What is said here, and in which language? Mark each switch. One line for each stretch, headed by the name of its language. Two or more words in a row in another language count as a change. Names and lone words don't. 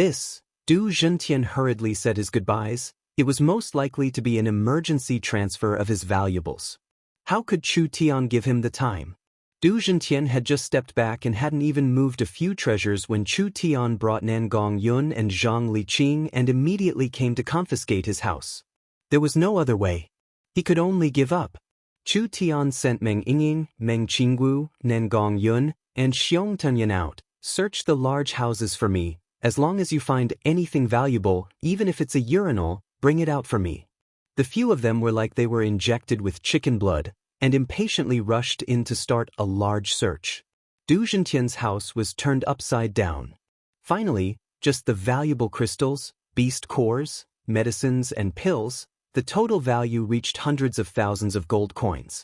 English: Du Jintian hurriedly said his goodbyes, It was most likely to be an emergency transfer of his valuables. How could Chu Tian give him the time? Du Zhentian had just stepped back and hadn't even moved a few treasures when Chu Tian brought Nan Gongyun and Zhang Liqing and immediately came to confiscate his house. There was no other way. He could only give up. Chu Tian sent Meng Yingying, Meng Qingwu, Nan Gongyun, and Xiong Tunyan out. Search the large houses for me. As long as you find anything valuable, even if it's a urinal, bring it out for me. The few of them were like they were injected with chicken blood, and impatiently rushed in to start a large search. Du Zhentian's house was turned upside down. Finally, just the valuable crystals, beast cores, medicines, and pills, the total value reached hundreds of thousands of gold coins.